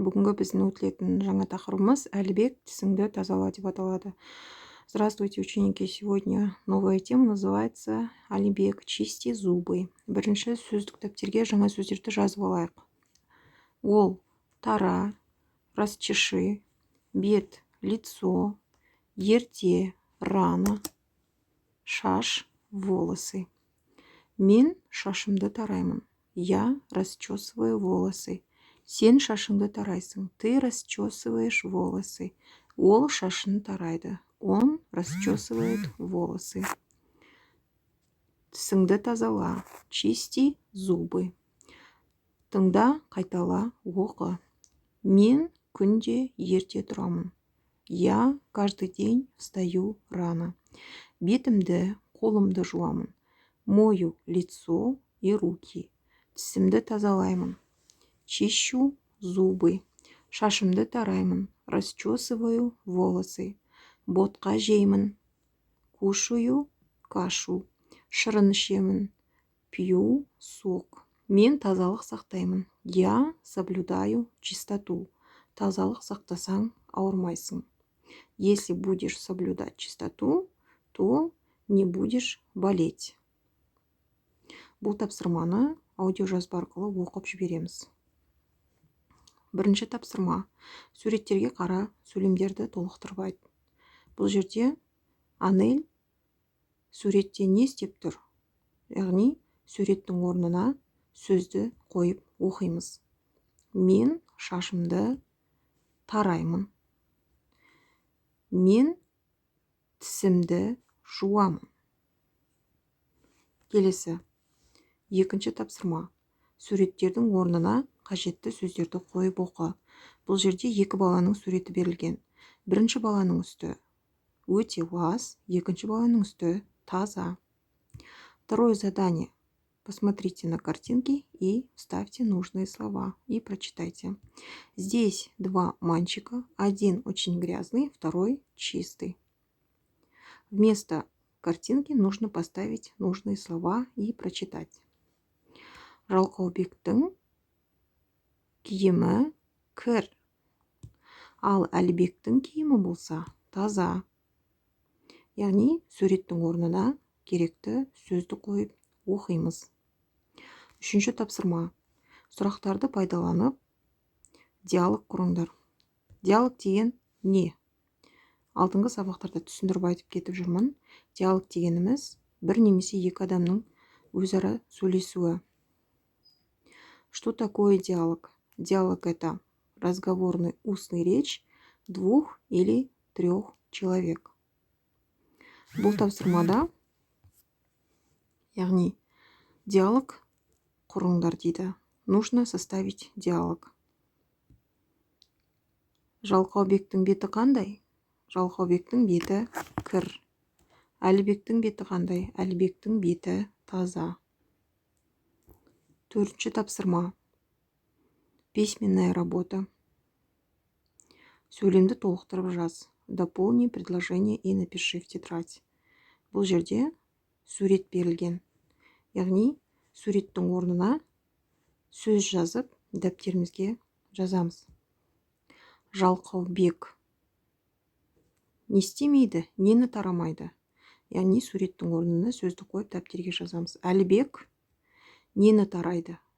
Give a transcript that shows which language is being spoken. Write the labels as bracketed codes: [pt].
[kk] Бүгінгі біздің өтілетін жаңа тақырыбымыз әлібек тісіңді тазала деп аталады. [ru] Здравствуйте, ученики! Сегодня новая тема называется «Әлібек, чисти зубы». [kk] Бірінші сөздік дәптерге жаңа сөздерді жазып алайық. Ол, тара, расчеши, бет, лицо, ерте, рано, шаш, волосы. Мен шашымды тараймын. [ru] Я расчесываю волосы. [kk] Сен шашыңды тарайсың. [ru] Ты расчесываешь волосы. [kk] Ол шашын тарайды. [ru] Он расчесывает волосы. [kk] Тісіңді тазала. [ru] Чисти зубы. [kk] Тыңда, қайтала, оқы. Мен күнде ерте тұрамын. [ru] Я каждый день встаю рано. [kk] Бетімді, қолымды жуамын. [ru] Мою лицо и руки. [kk] Тісімді тазалаймын. [ru] Чищу зубы. [kk] Шашымды тараймын. [ru] Расчесываю волосы. [kk] Ботқа жеймін. [ru] Кушаю кашу. [kk] Шырын ішемін. [ru] Пью сок. [kk] Мен тазалық сақтаймын. [ru] Я соблюдаю чистоту. [kk] Тазалық сақтасаң, ауырмайсың. [ru] Если будешь соблюдать чистоту, то не будешь болеть. [kk] Бұл тапсырманы аудиожазба арқылы оқып жібереміз. Бірінші тапсырма. Суреттерге қара, сөйлемдерді толықтырып айт. Бұл жерде Анель суретте не істеп тұр? Яғни суреттің орнына сөзді қойып оқимыз. Мен шашымды тараймын. Мен тісімді жуамын. Келесі. Екінші тапсырма. Суреттердің орнына қажетті сөздерді қойып оқы. Бұл жерде екі баланың суреті берілген. Бірінші баланың үсті өте лас, екінші баланың үсті таза. [ru] Второе задание. Посмотрите на картинки и вставьте нужные слова и прочитайте. Здесь два мальчика. Один очень грязный, второй чистый. Вместо картинки нужно поставить нужные слова и прочитать. [kk] Жалқаубектің киімі кір. Ал Әлібектің киімі болса таза. Яғни суреттің орнына керекті сөзді қойып оқимыз. Үшінші тапсырма. Сұрақтарды пайдаланып диалог құрыңдар. Диалог деген не? Алдыңғы сабақтарда түсіндіріп айтып кетіп жүрмін. Диалог дегеніміз бір немесе екі адамның өзара сөйлесуі. [ru] Что такое диалог? Диалог – это разговорный устный речь двух или трех человек. [kk] Бұл тапсырмада, яғни диалог құрыңдар дейді. [ru] Нужно составить диалог. [kk] Жалқаубектің беті қандай? Жалқаубектің беті кір. Әлібектің беті қандай? Әлібектің беті таза. Төртінші тапсырма. [ru] Письменная работа. [kk] Сөйлемді толықтырып жаз. [ru] Дополни предложение и напиши в тетрадь. [kk] Бұл жерде сурет берілген. Яғни суреттің орнына сөз жазып, дәптерімізге жазамыз. Жалқаубек не істемейді, нені тарамайды? Яғни суреттің орнына сөзді қойып дәптерге жазамыз. Әлібек нені тарайды?